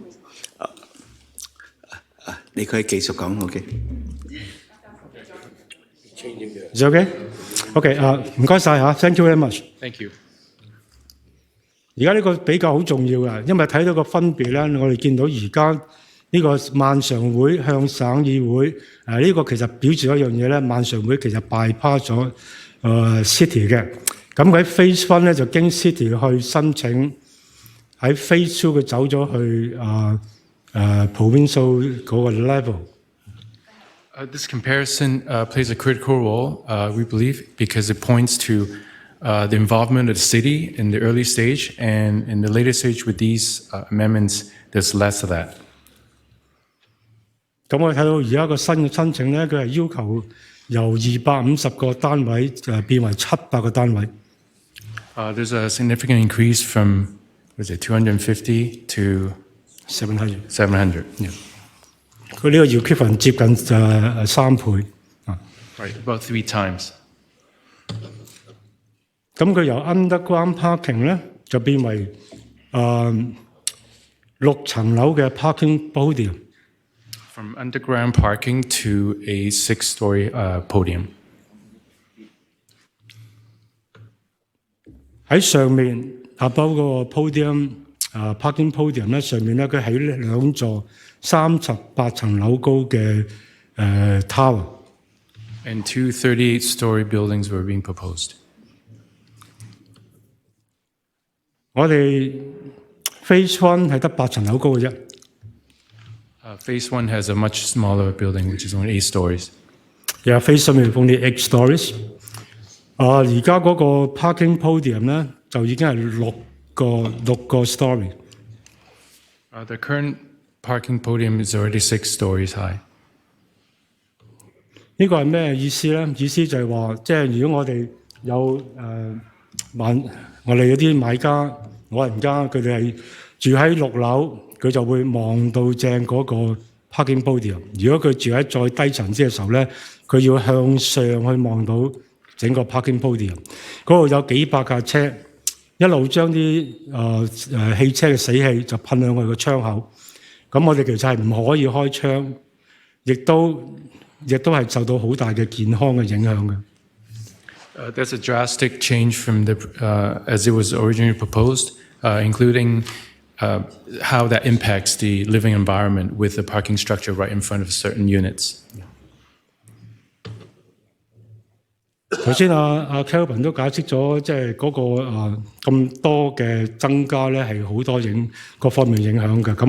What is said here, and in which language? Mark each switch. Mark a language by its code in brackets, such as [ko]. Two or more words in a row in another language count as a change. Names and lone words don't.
[yue] 你可以繼續講 ，OK。 [en] Is it okay? OK [yue] 唔該晒嚇 [en] ，thank you very much。 Thank you. [yue] 而家呢個比較好重要嘅，因為睇到個分別咧，我哋見到而家呢個萬常會向省議會呢個其實表示一樣嘢咧，萬常會其實 bypass 咗city 嘅。咁佢喺 Phase 1咧就經 city 去申請，喺 Phase 2佢走咗去 provincial 嗰個 level。 [en] This comparison plays a critical role, we believe, because it points to the involvement of the city in the early stage, and in the later stage with these amendments, there's less of that. [yue] 咁我哋睇到而家個新嘅申請咧，佢係要求由250個單位變為700個單位。 [en] There's a significant increase from, what is it, 250 to 700。 700. Yeah. [yue] 佢呢個equivalent接近3倍。 [en] Right, about 3 times. [yue] 咁佢由 [en] underground parking [yue] 咧就變為6層樓嘅 [en] parking podium。 From underground parking to a 6-story podium. [yue] 喺上面above 嗰個 [en] podium parking podium [yue] 咧，上面咧佢起2座38層樓高嘅 tower。 [en] And 2 38-story buildings were being proposed. [yue] 我哋 Phase 1係得8層樓高嘅啫。 [en] Phase 1 has a much smaller building, which is only 8 stories. Yeah, Phase 1 係 only 8 stories。 [yue] 而家嗰個 [en] parking podium [yue] 咧就已經係6個 story。 [en] The current parking podium is already 6 stories high. [yue] 呢個係咩意思咧？意思就係話，即係如果我哋有我哋有啲買家、老人家，佢哋係住喺6樓，佢就會望到正嗰個 [en] parking podium。 [yue] 如果佢住喺再低層次嘅時候咧，佢要向上去望到整個 [en] parking podium。 [yue] 嗰度有幾百架車，一路將啲汽車嘅死氣就噴向佢個窗口。咁我哋其實係唔可以開窗，亦都係受到好大嘅健康嘅影響嘅。 [en] That's a drastic change from as it was originally proposed, including how that impacts the living environment with the parking structure right in front of certain units. [yue] 頭先Kelvin 都解釋咗，即係嗰個咁多嘅增加咧，係好多各方面影響嘅。